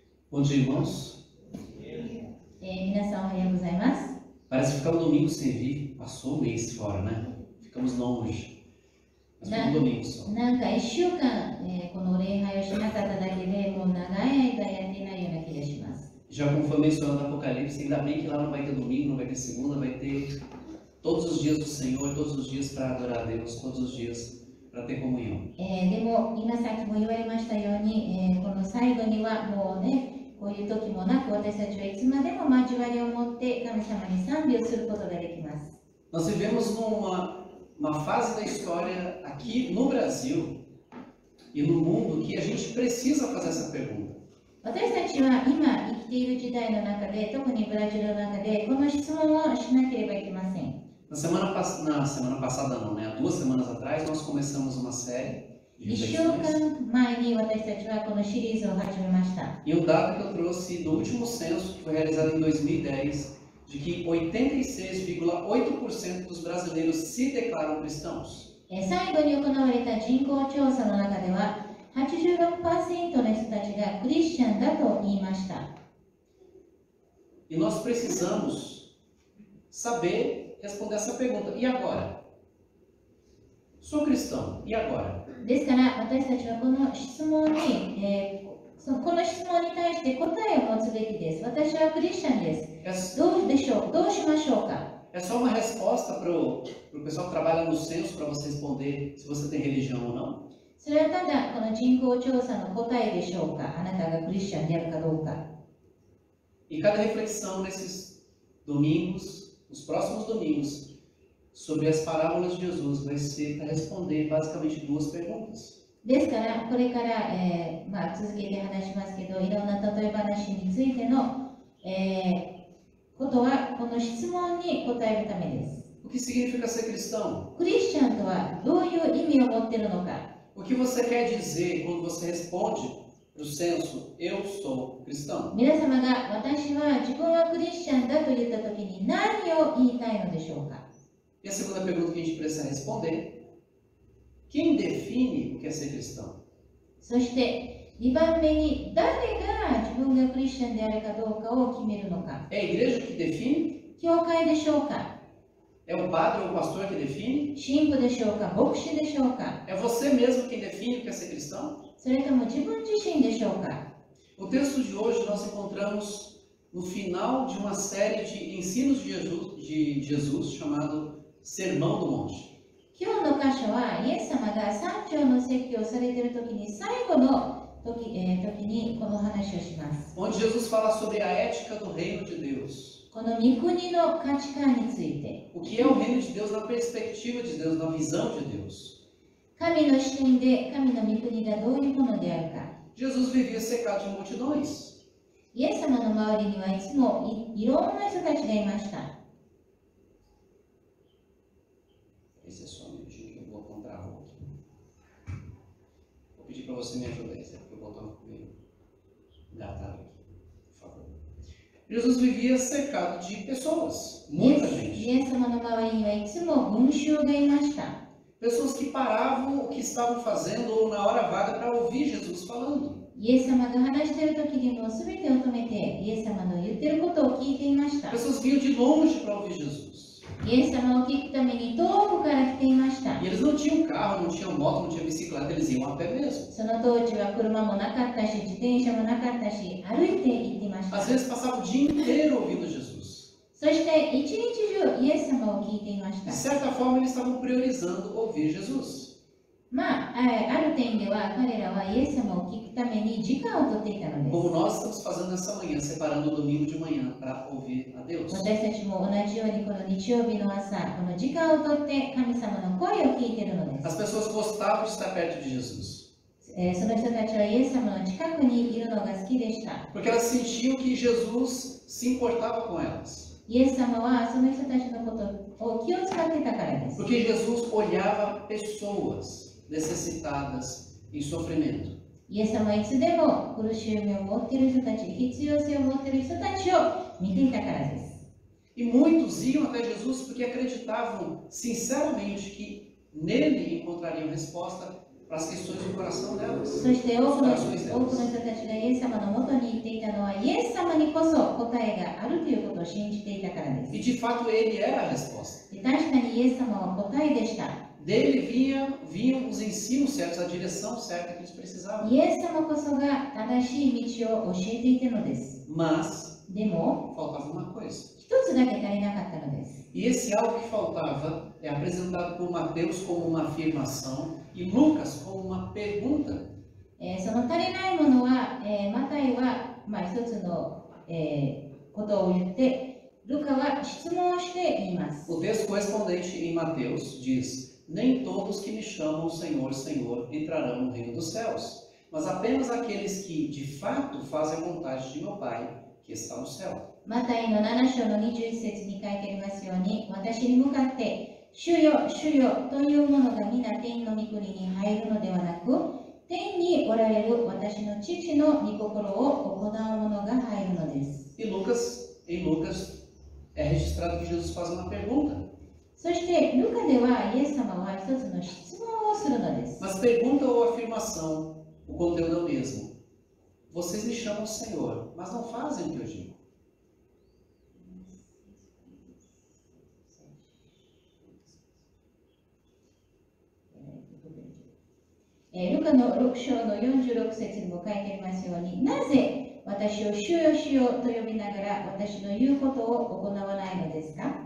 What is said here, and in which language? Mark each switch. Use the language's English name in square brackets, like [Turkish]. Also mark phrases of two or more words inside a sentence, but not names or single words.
[Portuguese] Bom dia, irmãos. [Japanese] 皆さんおはようございます。 [Portuguese] Parece ficar um domingo sem vir. Passou um mês fora, né? Ficamos longe. Mas foi um domingo só. [Japanese] なんか1週間、この礼拝をしなかっただけでもう長い間やってないような気がします。 [Portuguese] Já como foi mencionado no Apocalipse, ainda bem que lá não vai ter domingo, não vai ter segunda, vai ter todos os dias do Senhor, todos os dias para adorar a Deus, todos os dias para ter comunhão. [Japanese] でも今さっきも言われましたように、この最後にはもうね、こういう時もなく私たちはいつまでも交わりを持って神様に賛美をすることができます。 [Portuguese] Nós vivemos uma fase da história aqui no Brasil e no mundo que a gente precisa fazer essa pergunta. [Japanese] 私たちは今生きている時代の中で、特にブラジルの中でこの質問をしなければいけません。 [Portuguese] Na semana passada não, né? Há 2 semanas atrás nós começamos uma série de [Japanese] 1 週 [Portuguese] reflexões. [Japanese] 間前に私たちはこのシリーズを始めました。 [Portuguese] E o dado que eu trouxe do último censo, que foi realizado em 2010, de que 86,8% dos brasileiros se declaram cristãos. [Japanese] 最後に行われた人口調査の中では 86% の人たちがクリスチャンだと言いました。 [Portuguese] E nós precisamos saber responder essa pergunta. E agora? Sou cristão. E agora? [Japanese] ですから私たちはこの質問に、この質問に対して答えを持つべきです。私はクリスチャンです。どうでしょう？どうしましょうか？ [Portuguese] É só uma resposta para o pessoal que trabalha no censo para você responder se você tem religião ou não? [Japanese] それはただこの人口調査の答えでしょうか？あなたがクリスチャンであるかどうか。 [Portuguese] E cada reflexão nesses domingos, nos próximos domingos, sobre as parábolas de Jesus vai ser para responder basicamente 2 perguntas. [Japanese] ですからこれから、続けて話しますけど、いろんな例え話についての、ことはこの質問に答えるためです。 [Portuguese] O que significa ser cristão? [Japanese] クリスチャンとはどういう意味を持っているのか。 [Portuguese] O que você quer dizer quando você responde para o censo, eu sou cristão? [Japanese] 皆様が私は自分はクリスチャンだと言ったときに何を言いたいのでしょうか。 [Portuguese] E a segunda pergunta que a gente precisa responder: quem define o que é ser cristão? [Japanese] そして2番目に誰が自分がクリスチャンであるかどうかを決めるのか。 [Portuguese] É a igreja que define? [Japanese] 教会でしょうか。 [Portuguese] É o padre ou o pastor que define? [Japanese] 神父でしょうか。牧師でしょうか。 [Portuguese] É você mesmo quem define o que é ser cristão? [Japanese] それとも自分自身でしょうか。 [Portuguese] O texto de hoje nós encontramos no final de uma série de ensinos de Jesus chamado Sermão do Monte. [Japanese] 今日の箇所はイエス様が三条の説教をされている時に最後の時にこの話をします。 [Portuguese] Onde Jesus fala sobre a ética do reino de Deus. [Japanese] この御国の価値観について、 [Portuguese] O que é o reino de Deus na perspectiva de Deus, na visão de Deus. [Japanese] 神の視点で神の御国がどういうものであるか。 [Portuguese] Jesus vivia cercado de multidões. [Japanese] イエス様の周りにはいつもいろんな人たちがいました。 [Portuguese] Esse é só um minutinho que eu vou apontar a volta. Vou pedir para você me ajudar, porque o botão ficou meio datado aqui, por favor. Jesus vivia cercado de pessoas, muita [Japanese] イ [Portuguese] gente. [Japanese] エス様の周りにはいつも群衆がいました。 [Portuguese] Pessoas que paravam o que estavam fazendo ou na hora vaga para ouvir Jesus falando. [Japanese] イエス様が話している時にも全てを止めてイエス様の言っていることを聞いていました。 [Portuguese] Pessoas vinham de longe para ouvir Jesus. [Japanese] イエス様を聞くために遠くから来ていました。 [Portuguese] E eles não tinham carro, não tinham moto, não tinham bicicleta, eles iam a pé mesmo. [Japanese] その当時は車もなかったし、自転車もなかったし、歩いて行っていました。 [Portuguese] Às vezes passava o dia inteiro ouvindo Jesus. [Japanese] そして一日中イエス様を聞いていまし [Portuguese] De [Japanese] た。 [Portuguese] certa forma, eles estavam priorizando ouvir Jesus. [Japanese] ある点では彼らはイエス様を聞くために時間をとっていたのです。 [Portuguese] Como nós estamos fazendo nessa manhã, separando o domingo de manhã para ouvir a Deus. [Japanese] 私たちも同じようにこの日曜日の朝、この時間をとって神様の声を聞いているのです。 [Portuguese] As pessoas gostavam de estar perto de Jesus. [Japanese] その人たちはイエス様の近くにいるのが好きでした。 [Portuguese] Porque elas sentiam que Jesus se importava com elas. [Japanese] イエス様はその人たちのことを気を使ってたからです。 [Portuguese] Porque Jesus olhava pessoas necessitadas em sofrimento. [Japanese] イエス様はいつでも苦しみを持っている人たち、必要性を持っている人たちを見ていたからです。 [Portuguese] E muitos iam até Jesus porque acreditavam sinceramente que nele encontrariam resposta para as questões do coração delas. [Japanese] そして多くの [Portuguese] corações [Japanese] 人 [Portuguese] delas. [Japanese] たちがイエス様のもとに行っていたのは、イエス様にこそ答えがあるということを信じていたからです。 [Portuguese] E de fato ele era a resposta. [Japanese] で確かにイエス様は答えでした。 [Portuguese] Dele vinham os ensinos certos, a direção certa que eles precisavam. [Japanese] イエス様こそが正しい道を教えていたのです。 [Portuguese] Mas [Japanese] でも、 [Portuguese] faltava uma coisa. [Japanese] 一つだけ足りなかったのです。 [Portuguese] E esse algo que faltava é apresentado por Mateus como uma afirmação e Lucas como uma pergunta. [Japanese] その足りないものは、マタイは、一つの、ことを言って、ルカは質問をして言います。 [Portuguese] O texto correspondente em Mateus diz: Nem todos que me chamam Senhor, Senhor entrarão no reino dos céus, mas apenas aqueles que de fato fazem a vontade de meu Pai que está no céu. [Japanese] マタイの7章の21節に書いてありますように、私に向かって、主よ、主よというものが皆天の御国に入るのではなく、天におられる私の父の御心を行うものが入るのです。 [Portuguese] E em Lucas é registrado que Jesus faz uma pergunta. [Japanese] そして、ルカではイエス様は一つの質問をするのです。 [Portuguese] Mas pergunta ou afirmação, o conteúdo é o mesmo. Vocês me chamam Senhor, mas não fazem o que eu digo. [Japanese] ルカの6章の46節にも書いてありますように、なぜ私を主よ主よと呼びながら私の言うことを行わないのですか？